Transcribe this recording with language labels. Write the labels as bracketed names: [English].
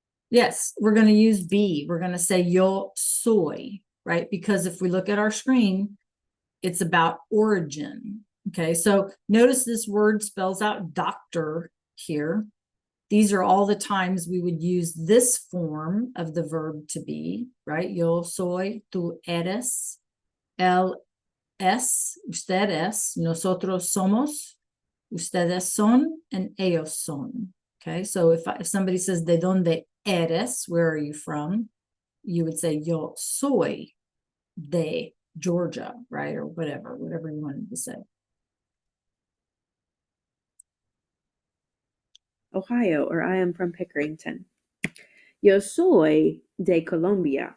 [English] Yes, we're going to use B. We're going to say [Spanish] yo soy, [English] right? Because if we look at our screen, it's about origin. Okay, so notice this word spells out doctor here. These are all the times we would use this form of the verb to be, right? [Spanish] Yo soy, tú eres, él es, usted es, nosotros somos, ustedes son, and ellos son. [English] Okay, so if somebody says, [Spanish] ¿de dónde eres? [English] Where are you from? You would say, [Spanish] yo soy de Georgia, [English] right? Or whatever you wanted to say. Ohio, or I am from Pickerington. [Spanish] Yo soy de Colombia.